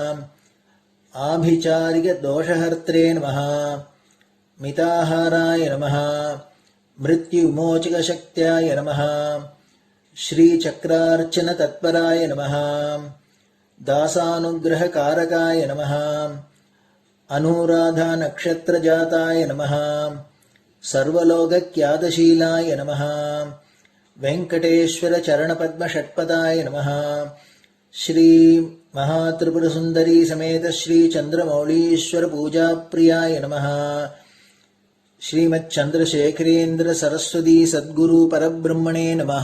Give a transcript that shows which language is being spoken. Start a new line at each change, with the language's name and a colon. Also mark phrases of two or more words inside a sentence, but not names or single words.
Sanskrit: आभिचारिकदोषहर्त्रे नमः मिताहाराय नमः मृत्युविमोचकशक्त्याय नमः श्रीचक्रार्चनतत्पराय नमः दासानुग्रहकारकाय नमः अनुराधानक्षत्रजाताय नमः सर्वलोकख्यातशीलाय नमः वेङ्कटेश्वर चरणपद्म षट्पदाय नमः. श्री महात्रिपुर सुन्दरी समेत श्री चन्द्रमौलीश्वर पूजा प्रियाय नमः. श्रीमत् चन्द्रशेखरेन्द्र सरस्वती सद्गुरु परब्रह्मणे नमः.